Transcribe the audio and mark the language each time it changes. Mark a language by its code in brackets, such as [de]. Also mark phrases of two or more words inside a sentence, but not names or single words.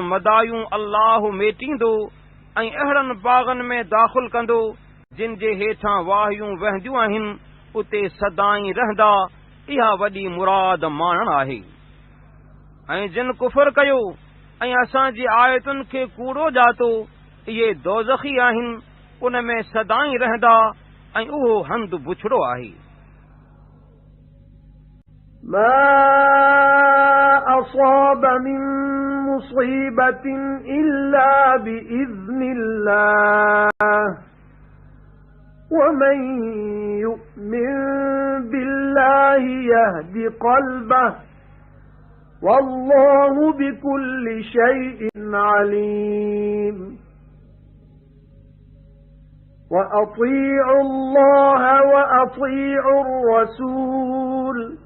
[sd] मदायूं अल्लाह मेटींदो ऐं अहिड़नि बाग़नि में दाख़िल कंदो जिन जे हेठां वाहियूं वहंदियूं आहिनि उते सदाईं रहंदा इहा वॾी मुराद माणण आहे ऐं जिन कुफर कयो ऐं असांजी आयतुनि खे कूड़ो ॼातो इहे दोज़खी आहिनि उन में सदाईं रहंदा ऐं उहो हंधु बुछड़ो आहे [ar] ما أصاب من مصيبة إلا بإذن الله ومن يؤمن بالله يهد قلبه والله بكل شيء عليم وأطيعوا الله وأطيعوا الرسول